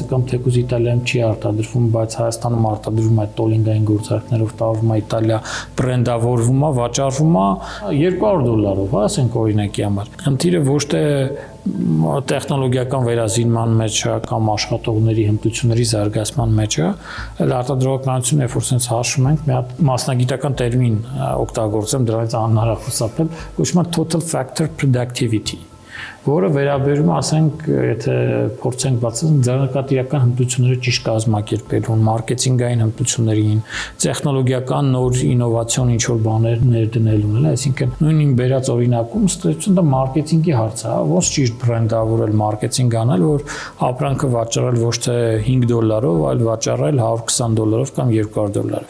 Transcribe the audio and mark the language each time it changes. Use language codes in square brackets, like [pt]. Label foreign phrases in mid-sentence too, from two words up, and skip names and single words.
[hy] կամ թեկուզ Իտալիայում չի արտադրվում, բայց Հայաստանում արտադրվում է տոլինգային գործարքներով, տարվում է Իտալիա, բրենդավորվում է, վաճառվում է $200, հա, ասենք օրինակի համար։ Խնդիրը ոչ թե տեխնոլոգիական վերազինման մեջ է կամ աշխատողների հմտությունների զարգացման մեջ է, այլ արտադրողականությունը, երբ որ sense հաշվում ենք, մի հատ մասնագիտական տերմին օգտագործեմ, դրանից անհնար խուսափել, կոչվում է [en] total factor productivity, [hy] որը վերաբերում է, ասենք, եթե փորձենք բացել, ձեռնարկատիրական հմտությունները ճիշտ կազմակերպելուն, մարքեթինգային հմտություններին, տեխնոլոգիական նոր ինովացիոն ինչ-որ բաներ ներդնելուն, այսինքն նույն բերած օրինակում ստեցվում դա մարքեթինգի հարց է, ոնց ճիշտ բրենդավորել, մարքեթինգ անել, որ ապրանքը վաճառել ոչ թե $5, այլ վաճառել $120 կամ $200։